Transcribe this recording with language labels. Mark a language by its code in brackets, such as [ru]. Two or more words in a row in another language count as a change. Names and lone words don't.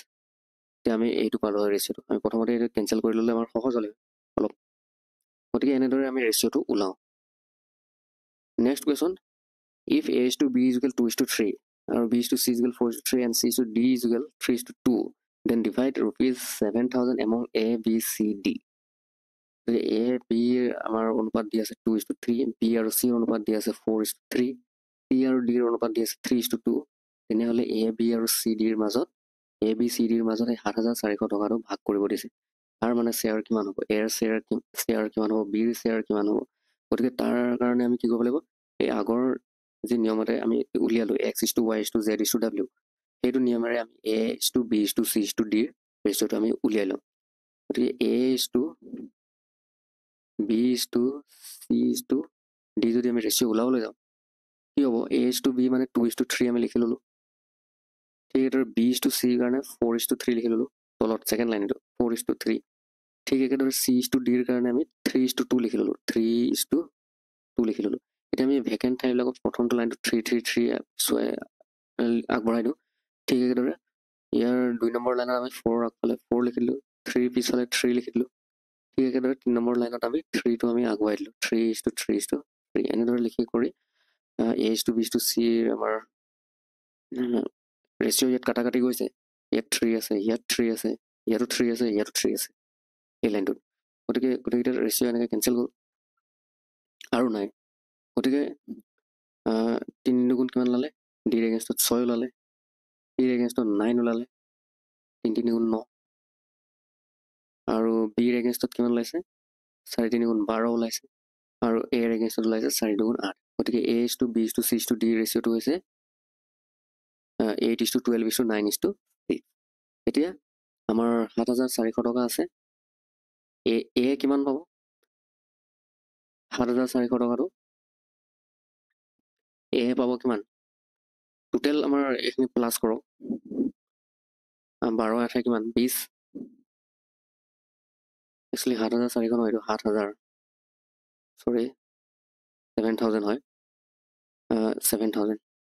[as] এতিয়া আমি এইটো পালোঁ হয় ৰেচিঅ'টো, আমি প্ৰথমতে এইটো কেঞ্চেল কৰি ল'লে আমাৰ সহজ হ'লে অলপ, গতিকে এনেদৰে আমি ৰেচিঅ'টো ওলাওঁ। [en] next question, ইফ a is to b is equal 2 is to 3 আৰু b is to c is equal 4 is to 3 and c is to d is equal 3 is to 2, then divide rupees 7,000 among a b c d। [as] a b আমাৰ অনুপাত দি আছে [en] 2 is to 3, [as] b আৰু c অনুপাত দি আছে [en] 4 is to 3, [as] c আৰু d অনুপাত দি আছে [en] 3 is to 2, [as] তেনেহ'লে a b আৰু c d ৰ মাজত a b c d ৰ মাজত এই 7,400 টকাটো ভাগ কৰিব দিছে। তাৰ মানে শ্বেয়াৰ কিমান হ'ব, এৰ শ্বেয়াৰ কিমান হ'ব, বিৰ শ্বেয়াৰ কিমান হ'ব। গতিকে তাৰ কাৰণে আমি কি কৰিব লাগিব, এই আগৰ যি নিয়মতে আমি উলিয়ালোঁ [en] x is to y is to z is to w, [as] সেইটো নিয়মেৰে আমি [en] a is to b is to c is to dৰ [as] ৰেচিঅ'টো আমি উলিয়াই লওঁ। গতিকে [en] a is to b is to c is to d [as] যদি আমি ৰেচিঅ' ওলাবলৈ যাওঁ কি হ'ব, [en] a is to b [as] মানে [en] 2 is to 3 [as] আমি লিখি ল'লোঁ, ঠিক একেদৰে [en] b is to cৰ [as] কাৰণে [en] 4 is to 3 [as] লিখি ল'লোঁ, তলত [en] second line [as] এইটো [en] 4 is to 3, [as] ঠিক একেদৰে [en] c is to dৰ [as] কাৰণে আমি [en] 3 is to 2 [as] লিখি ল'লোঁ, [en] 3 is to 2 [as] লিখি ল'লোঁ। এতিয়া আমি ভেকেণ্ট ঠাইবিলাকত প্ৰথমটো লাইনটো 3 3 3 আগবঢ়াই দিওঁ, ঠিক একেদৰে ইয়াৰ 2 নম্বৰ লাইনত আমি 4 আগফালে 4 লিখি দিলোঁ, 3 পিছফালে 3 লিখি দিলোঁ, ঠিক একেদৰে 3 নম্বৰ লাইনত আমি 3টো আমি আগুৱাই দিলোঁ, [en] 3 is to 3 is to 3, [as] এনেদৰে লিখি কৰি [en] a is to b is to cৰ [as] আমাৰ ৰেচিঅ' ইয়াত কাটা কাটি গৈছে, ইয়াত 3 আছে, ইয়াত 3 আছে, ইয়াতো 3 আছে, ইয়াতো 3 আছে এই লাইনটোত, গতিকে গোটেইকেইটা ৰেচিঅ' এনেকৈ কেঞ্চেল গ'ল আৰু নাই। গতিকে 3 2 কিমান ওলালে, ডিৰ এগেইনষ্টত 6 ওলালে, ডিৰ এগেইনষ্টত 9 ওলালে, 3 3 9, আৰু বিৰ এগেইনষ্টত কিমান ওলাইছে 4 3 12 ওলাইছে, আৰু এৰ এগেইনষ্টত ওলাইছে 4 2 8। গতিকে [en] a is to b is to c is to dৰ [as] ৰেচিঅ'টো হৈছে [en] 8 is to 12 is to 9 is to 8। [as] এতিয়া আমাৰ 7,400 টকা আছে, এ কিমান পাব 7,400 টকাটো, এ পাব কিমান, টোটেল আমাৰ এইখিনি প্লাছ কৰক, 12 8 কিমান 20, একচুৱেলি 7,400 নহয়, এইটো 7,000, চৰি 7,000 হয়, 7,000।